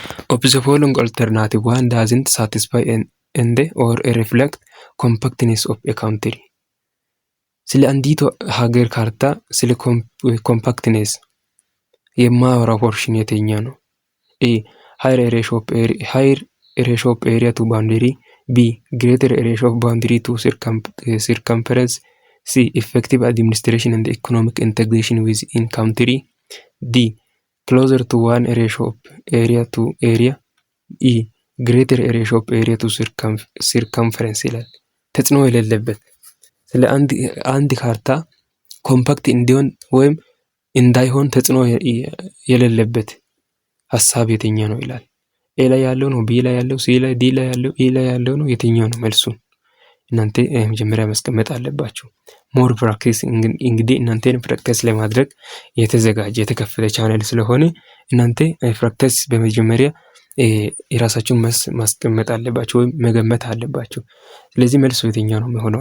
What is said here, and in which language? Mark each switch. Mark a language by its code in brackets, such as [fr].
[en] of the following alternative one doesn't satisfy and or reflect compactness of a country? [am] ስለ አንዲት ሀገር ካርታ ስለ ኮምፓክትነስ የማወራው ፖርሽን የትኛው ነው? [en] ኤ higher ratio of area to boundary, B greater ratio of boundary to circumference, C effective administration and economic integration within country, D closer to one ratio of area to area, E greater ratio of area to circumference [am] ይላል። ተጽዕኖ የሌለበት ስለ አንድ ካርታ ኮምፓክት እንዲሆን ወይም እንዳይሆን ተጽዕኖ የሌለበት ሐሳብ የትኛው ነው ይላል። ኤ ላይ ያለው ነው፣ ቢ ላይ ያለው፣ ሲ ላይ፣ ዲ ላይ ያለው፣ ኢ ላይ ያለው ነው። የትኛው ነው መልሱ? እናንተ መጀመሪያ ማስቀመጥ አለባችሁ። ሞር ፕራክቲስ እንግዲህ እናንተን ፕራክቲስ ለማድረግ የተዘጋጀ የተከፈተ ቻናል ስለሆነ እናንተ ፕራክቲስ በመጀመሪያ የራሳችሁን ማስቀመጥ አለባችሁ ወይም መገመት አለባችሁ። ስለዚህ መልሱ የትኛው ነው የሚሆነው?